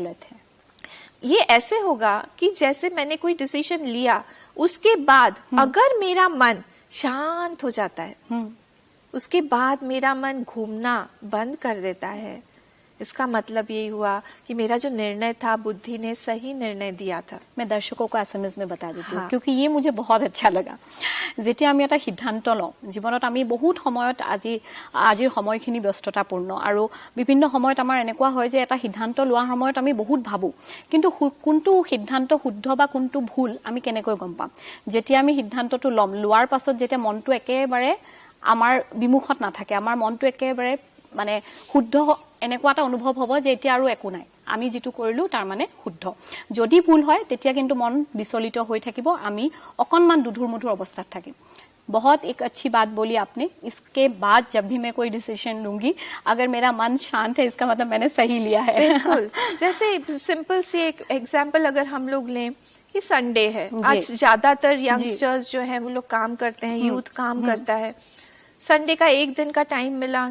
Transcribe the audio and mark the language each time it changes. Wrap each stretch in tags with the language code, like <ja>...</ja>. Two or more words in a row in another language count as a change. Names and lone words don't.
<hi>ये ऐसे होगा कि जैसे मैंने कोई डिसीजन लिया, उसके बाद अगर मेरा मन शांत हो जाता है, उसके बाद मेरा मन घूमना बंद कर देता है, इसका मतलब यही हुआ कि मेरा जो निर्णय था, बुद्धि ने सही निर्णय दिया था। मैं दर्शकों को एसएमएस में बता देती हूँ क्योंकि ये मुझे बहुत अच्छा लगा।</hi> <as>যেতিয়া আমি এটা সিদ্ধান্ত লওঁ জীৱনত, আমি বহুত সময়ত আজিৰ সময়খিনি ব্যস্ততাপূৰ্ণ আৰু বিভিন্ন সময়ত আমাৰ এনেকুৱা হয় যে এটা সিদ্ধান্ত লোৱাৰ সময়ত আমি বহুত ভাবো, কিন্তু কোনটো সিদ্ধান্ত শুদ্ধ বা কোনটো ভুল আমি কেনেকৈ গম পাম? যেতিয়া আমি সিদ্ধান্তটো ল'ম, লোৱাৰ পাছত যেতিয়া মনটো একেবাৰে আমাৰ বিমুখত নাথাকে, আমাৰ মনটো একেবাৰে মানে শুদ্ধ এনেকুৱা এটা অনুভৱ হ'ব যে এতিয়া আৰু একো নাই, আমি যেটো কৰিলো তাৰ মানে শুদ্ধ। যদি ভুল হয় তেতিয়া কিন্তু মন বিচলিত হৈ থাকিব, আমি অকনমান দুধুৰ মুধুৰ অৱস্থাত থাকিম।</as> <hi>बहुत एक अच्छी बात बोली आपने। इसके बाद जब भी मैं कोई डिसीजन लूंगी, अगर मेरा मन शांत है, इसका मतलब मैंने सही लिया है। बिल्कुल। जैसे सिंपल सी एक एग्जांपल अगर हम लोग लें कि कि संडे है, आज ज्यादातर यंगस्टर्स जो है वो लोग काम करते हैं, यूथ काम करता है, संडे का एक दिन का टाइम मिला।</hi>